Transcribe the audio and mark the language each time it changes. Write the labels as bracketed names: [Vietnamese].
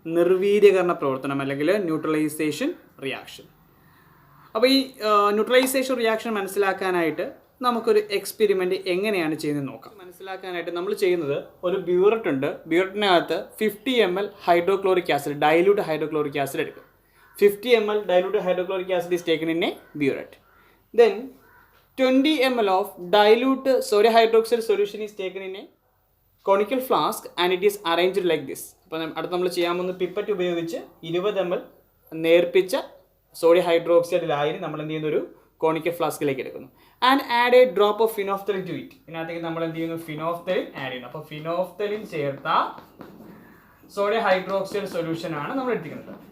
[Malayalam] നിർവീര്യകരണ പ്രവർത്തനം അല്ലെങ്കിൽ neutralisation reaction. അപ്പോൾ ഈ ന്യൂട്രലൈസേഷൻ റിയാക്ഷൻ മനസ്സിലാക്കാനായിട്ട് നമുക്കൊരു എക്സ്പെരിമെൻ്റ് എങ്ങനെയാണ് ചെയ്യുന്നത് നോക്കാം. മനസ്സിലാക്കാനായിട്ട് നമ്മൾ ചെയ്യുന്നത് ഒരു ബ്യൂററ്റ് ഉണ്ട്. ബ്യൂററ്റിനകത്ത് 50 ml hydrochloric acid, dilute hydrochloric acid എടുക്കും. [English] 50 ml dilute hydrochloric acid is taken in a burette. Then 20 ml of dilute sodium hydroxide solution is taken in a conical flask and it is arranged like this. [Malayalam] അപ്പോൾ അടുത്ത് നമ്മൾ ചെയ്യാൻ പോകുന്ന pipette ഉപയോഗിച്ച് 20 ml നേർപ്പിച്ച sodium hydroxide ലായനി നമ്മൾ എന്ത് ചെയ്യുന്ന ഒരു കോണിക്കൽ ഫ്ലാസ്കിലേക്ക് എടുക്കുന്നു. [English] And add a drop of phenolphthalein to it. [Malayalam] ഇതിനകത്തേക്ക് നമ്മൾ എന്ത് ചെയ്യുന്നു, ഫിനോഫ്തലിൻ ആഡ് ചെയ്യുന്നു. അപ്പോൾ ഫിനോഫ്തലിൻ ചേർത്ത സോഡിയം ഹൈഡ്രോക്സൈഡ് സൊല്യൂഷൻ ആണ് നമ്മൾ എടുത്തിരിക്കുന്നത്.